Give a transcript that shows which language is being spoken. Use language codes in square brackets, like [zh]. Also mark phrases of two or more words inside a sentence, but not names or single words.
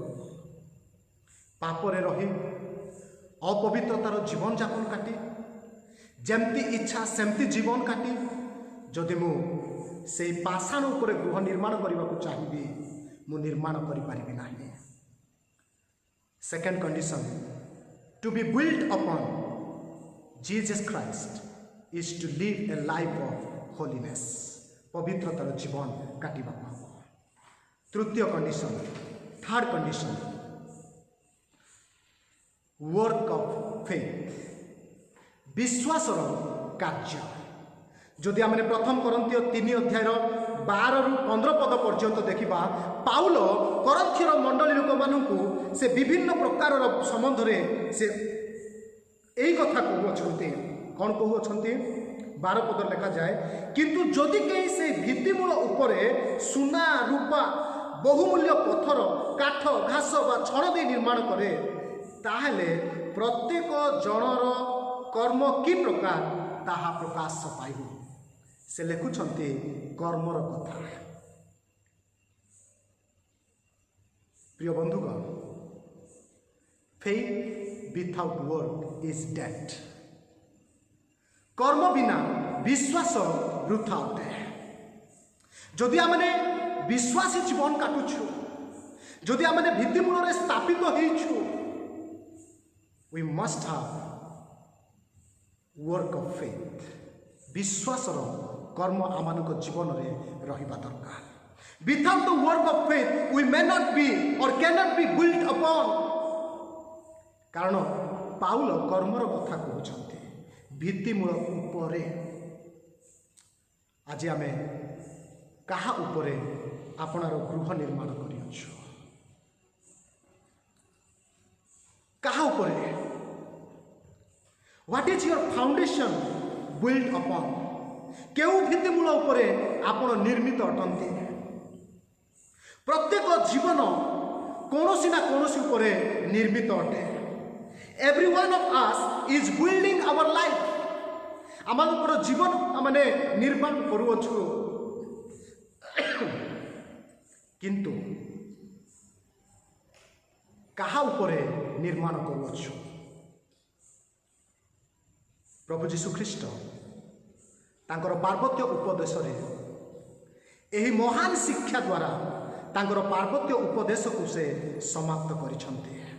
[or] ପାପରେ ରହି ଅପବିତ୍ରତାର ଜୀବନଯାପନ କାଟି ଯେମିତି ଇଚ୍ଛା ସେମିତି ଜୀବନ କାଟି ଯଦି ମୁଁ ସେଇ ପାଷାଣ ଉପରେ ଗୃହ ନିର୍ମାଣ କରିବାକୁ ଚାହିଁବି, ମୁଁ ନିର୍ମାଣ କରିପାରିବି ନାହିଁ। [en] second condition, to be build upon Jesus Christ is to live a life of holiness, [or] ପବିତ୍ରତାର ଜୀବନ କାଟିବାକୁ ହେବ। ତୃତୀୟ [en] condition, third condition, work of faith, [or] ବିଶ୍ୱାସର କାର୍ଯ୍ୟ। ଯଦି ଆମେ ପ୍ରଥମ କରନ୍ଥୀୟ 3 ଅଧ୍ୟାୟର 12ରୁ 15 ପଦ ପର୍ଯ୍ୟନ୍ତ ଦେଖିବା, ପାଉଲ କରନ୍ଥୀୟର ମଣ୍ଡଳୀ ଲୋକମାନଙ୍କୁ ସେ ବିଭିନ୍ନ ପ୍ରକାରର ସମ୍ବନ୍ଧରେ ସେ ଏଇ କଥା কହୁଅଛନ୍ତି। କ'ଣ କହୁଅଛନ୍ତି? 12 ପଦ ଲେଖାଯାଏ, କିନ୍ତୁ ଯଦି କେହି ସେ ଭିତ୍ତିମୂଳ ଉପରେ ସୁନା ରୂପା ବହୁମୂଲ୍ୟ ପଥର କାଠ ଘାସ ବା ଛଣ ଦେଇ ନିର୍ମାଣ କରେ, ତାହେଲେ ପ୍ରତ୍ୟେକ ଜଣର କର୍ମ କି ପ୍ରକାର ତାହା ପ୍ରକାଶ ପାଇବ। ସେ ଲେଖୁଛନ୍ତି କର୍ମର କଥା। ପ୍ରିୟ ବନ୍ଧୁଗଣ, [en] faith without work is dead. [or] କର୍ମ ବିନା ବିଶ୍ୱାସ ବୃଥା ଅଟେ। ଯଦି ଆମେ ବିଶ୍ୱାସୀ ଜୀବନ କାଟୁଛୁ, ଯଦି ଆମେ ଭିତ୍ତିମୂଳରେ ସ୍ଥାପିତ ହଇଛୁ, [en] we must have work of faith, [or] ବିଶ୍ୱାସର କର୍ମ ଆମାନଙ୍କ ଜୀବନରେ ରହିବା ଦରକାର। [en] Without the work of faith we may not be or cannot be built upon. [or] কারণ ପାଉଲ କର୍ମର କଥା କହୁଛନ୍ତି ଭିତ୍ତିମୂଳ ଉପରେ। ଆଜି ଆମେ କାହା ଉପରେ ଆପଣାର ଗୃହ ନିର୍ମାଣ କରିଅଛୁ? କାହା ଉପରେ? [en] What is your foundation build upon? [or] କେଉଁ ଭିତ୍ତିମୂଳ ଉପରେ ଆପଣ ନିର୍ମିତ ଅଟନ୍ତି? ପ୍ରତ୍ୟେକ ଜୀବନ କୌଣସି ନା କୌଣସି ଉପରେ ନିର୍ମିତ ଅଟେ। [en] Every one of us is building our life. [or] ଆମର ଜୀବନ ଆମେ ନିର୍ମାଣ କରୁଅଛୁ, କିନ୍ତୁ କାହା ଉପରେ ନିର୍ମାଣ କରୁଅଛୁ? ପ୍ରଭୁ ଯୀଶୁ ଖ୍ରୀଷ୍ଟ ତାଙ୍କର ପାର୍ବତ୍ୟ ଉପଦେଶରେ ଏହି ମହାନ ଶିକ୍ଷା ଦ୍ୱାରା ତାଙ୍କର ପାର୍ବତ୍ୟ ଉପଦେଶକୁ ସେ ସମାପ୍ତ କରିସନ୍ତି।